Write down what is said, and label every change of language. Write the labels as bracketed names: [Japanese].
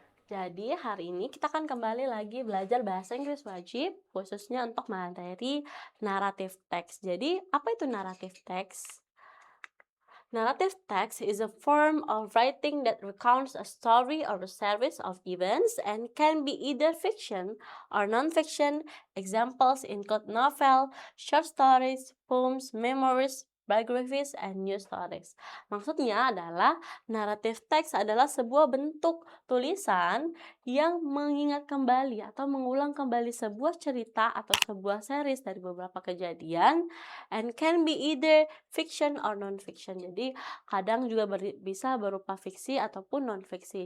[Indonesian] Jadi hari ini kita akan kembali lagi belajar bahasa Inggris wajib, khususnya untuk materi naratif teks. Jadi, apa itu naratif teks? [English] Narrative text is a form of writing that recounts a story or a series of events and can be either fiction or non-fiction. Examples include novel, short stories, poems, memoirs, biographies, and news stories. [Indonesian] Maksudnya adalah narrative text adalah sebuah bentuk tulisan yang mengingat kembali atau mengulang kembali sebuah cerita atau sebuah series dari beberapa kejadian [English] and can be either fiction or non-fiction. [Indonesian] Jadi kadang juga bisa berupa fiksi ataupun non-fiksi.